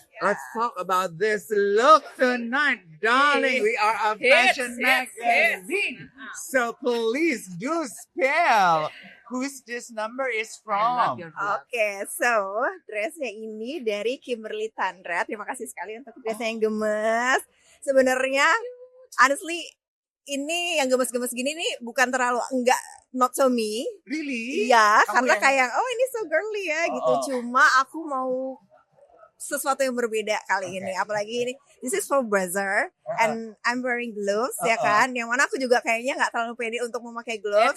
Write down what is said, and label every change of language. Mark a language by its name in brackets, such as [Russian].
[English] Let's talk about this look tonight, darling. We are a fashion magazine. So please do spell whose this number is from. [Indonesian] Oke, so dressnya ini dari Kimberly Tandra. Terima kasih sekali untuk dressnya yang gemes. Sebenarnya, honestly, ini yang gemes-gemes gini nih bukan terlalu [English] not so me. Really? [Indonesian] Iya, karena kayak ini [English] so girly [Indonesian] ya gitu. Cuma aku mau sesuatu yang berbeda kali ini. Apalagi ini, [English] this is for Bazar and I'm wearing gloves [Indonesian] ya kan. Yang mana aku juga kayaknya nggak terlalu pede untuk memakai gloves.